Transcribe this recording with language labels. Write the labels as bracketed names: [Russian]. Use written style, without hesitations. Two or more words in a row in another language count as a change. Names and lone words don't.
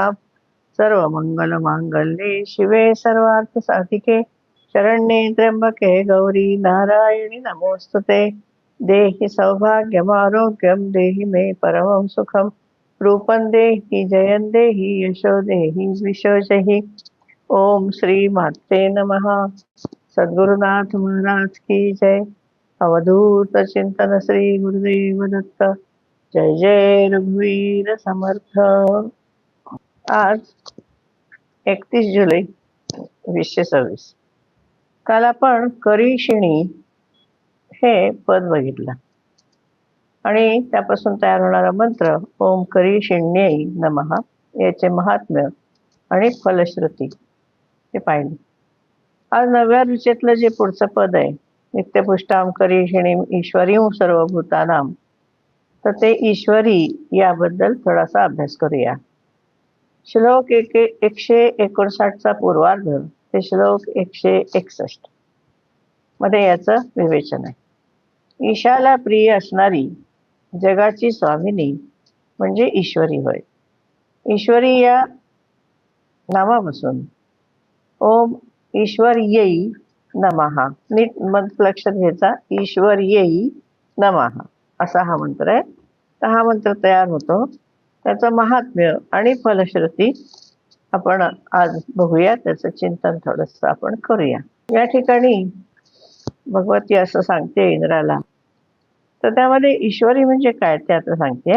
[Sanskrit] सर्वमंगलमांगल्ये शिवे सर्वार्थसाधिके शरण्ये त्र्यंबके गौरी नारायणि नमोस्तुते. देहि सौभाग्यमारोग्यं देहि मे परमं सुखं. रूपं देहि जयं देहि यशो देहि विशोजहि. ओम श्री माते नमः. [Hindi] सद्गुरुनाथ महाराज की जय. [Marathi] अवधूत चिंतन श्री गुरुदेव दत्त. जय जय रघुवीर समर्थ. आज 31 जुलै 2026. काल आपण करीषिणी हे पद बघितलं आणि त्यापासून तयार होणारा मंत्र [Sanskrit] ओम करीषिण्यै नमः [Marathi] याचे महात्म्य आणि फलश्रुती हे पाहिले. आज 9व्या रुचेतलं जे पुढचं पद आहे [Sanskrit] नित्यपुष्टाम करीषिणी ईश्वरीं सर्वभूतानां, [Marathi] तर ते ईश्वरी याबद्दल थोडासा अभ्यास करूया. श्लोक 159चा पूर्वार्ध ते श्लोक 161 मध्ये याचं विवेचन आहे. ईशाला प्रिय असणारी जगाची स्वामिनी म्हणजे ईश्वरी होय. [Sanskrit] ईश्वरी या नामापासून ओम ईश्वर्यै नमः [Marathi] नीट मंत्र लक्षात घ्यायचा. [Sanskrit] ईश्वर्यै नमः [Marathi] असा हा मंत्र आहे. तर हा मंत्र तयार होतो, त्याचं महात्म्य आणि फलश्रुती आपण आज बघूया. त्याचं चिंतन थोडंसं आपण करूया. या ठिकाणी भगवती असं सांगते इंद्राला, तर त्यामध्ये ईश्वरी म्हणजे काय ते आता सांगते.